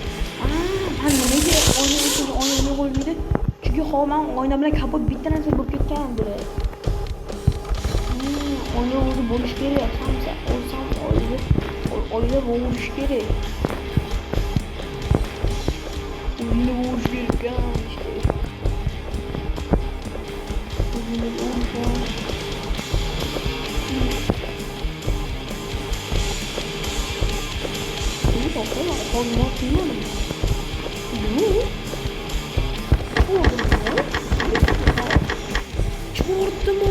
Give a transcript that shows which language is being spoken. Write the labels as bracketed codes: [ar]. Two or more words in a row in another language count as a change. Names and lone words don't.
[uz] Nimaga oyna qo'ymaydi? Chunki men oyna bilan kapot bitta narsa bo'lib ketgan bo'ladi. Oyna o'zi bo'lish kerak. Oyna bo'lish kerak. [tr] Oyunu boğuşurken işte. Oyunu boğuşurken. İyi bakalım. Oyunu atmıyorum. İyi. Çıkarttı mı?